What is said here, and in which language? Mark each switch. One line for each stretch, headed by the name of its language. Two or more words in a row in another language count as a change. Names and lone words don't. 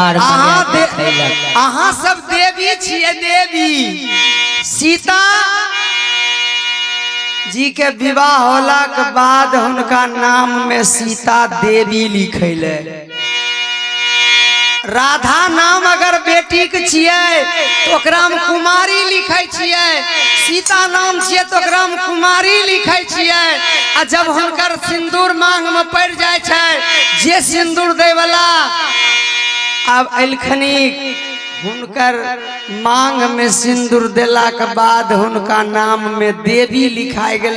Maithili: अहाँ सब देवी छियै। देवी सीता जी के विवाह होला के बाद उनका नाम में सीता देवी लिखैले। राधा नाम अगर बेटी के छियै तो ओकरा में कुमारी लिखै छियै, सीता नाम छियै तो ओकरा में कुमारी लिखै छियै। आ जब हुनकर सिंदूर मांग में पड़ जाय छै, जे सिंदूर दे वाला अब एलखनी हुनकर मांग में सिंदूर देला के बाद हुनका नाम में देवी लिखाई गेले।